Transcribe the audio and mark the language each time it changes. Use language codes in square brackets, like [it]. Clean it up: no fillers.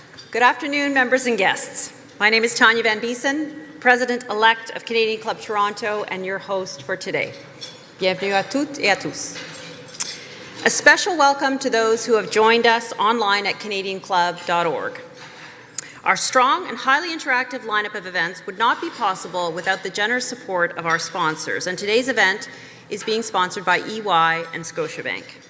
[en] Good afternoon, members and guests. My name is Tanya Van Biesen, President-elect of Canadian Club Toronto and your host for today. [fr] Bienvenue à toutes et à tous. [en] A special welcome to those who have joined us online at canadianclub.org. Our strong and highly interactive lineup of events would not be possible without the generous support of our sponsors, and today's event is being sponsored by EY and Scotiabank.